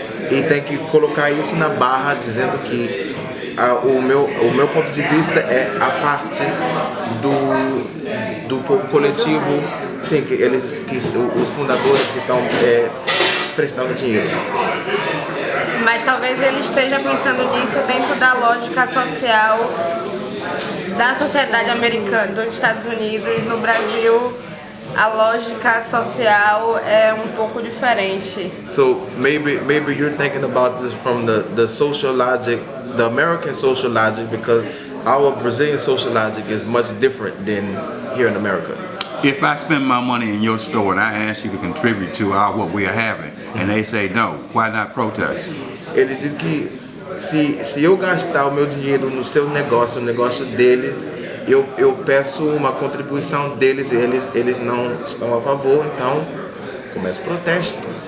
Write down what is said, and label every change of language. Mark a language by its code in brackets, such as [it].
[pt] E tem que colocar isso na barra, dizendo que o meu ponto de vista é a parte do povo coletivo, sim, que os fundadores que estão prestando dinheiro. Mas talvez ele esteja pensando nisso dentro da lógica social da sociedade americana, dos Estados Unidos. No Brasil, a lógica social é um pouco diferente. [en] So maybe you're thinking about this from the social logic, the American social logic, because our Brazilian social logic is much different than here in America. If I spend my money in your store and I ask you to contribute to what we are having, and they say no, why not protest? [pt] Ele diz que se eu gastar o meu dinheiro no seu negócio, no negócio deles, eu peço uma contribuição deles, e eles não estão a favor, então começa o protesto.